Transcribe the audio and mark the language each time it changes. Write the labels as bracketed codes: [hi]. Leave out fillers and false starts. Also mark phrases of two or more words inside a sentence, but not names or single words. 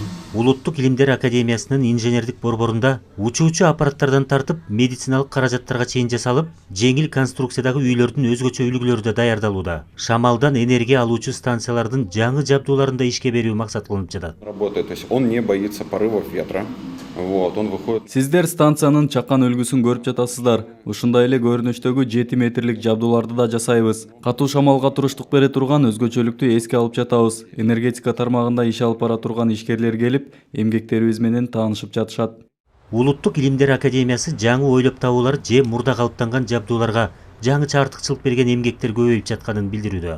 [ky] Улуттук Илимдер Академиясынын инженердик борборунда учуучу аппараттардан тартып медициналык каражаттарга чейин жасалып, жеңил конструкциядагы үйлөрдүн өзгөчө үлгүлөрү да даярдалууда. Шамалдан энергия алуучу станциялардын жаңы жабдууларын да ишке берүү максат кылынып жатат. [ru] Работает, то есть он не боится порывов ветра. Вот, он выходит. [ky] Сиздер станциянын чакан үлгүсүн көрүп жатасыздар. Ушундай эле көрүнүштөгү 7 метрлик жабдууларды да жасайбыз. Катуу шамалга туруштук бере турган өзгөчөлүктү эске алып жатабыз. Энергетика тармагында иш алып бара турган ишкерлер келип, эмгектерибиз менен таанышып жатышат. Улуттук Илимдер Академиясы жаңы ойлоп табуулар же мурда калыптанган жабдууларга жаңыча артыкчылык берген эмгектер көбөйүп жатканын билдирүүдө.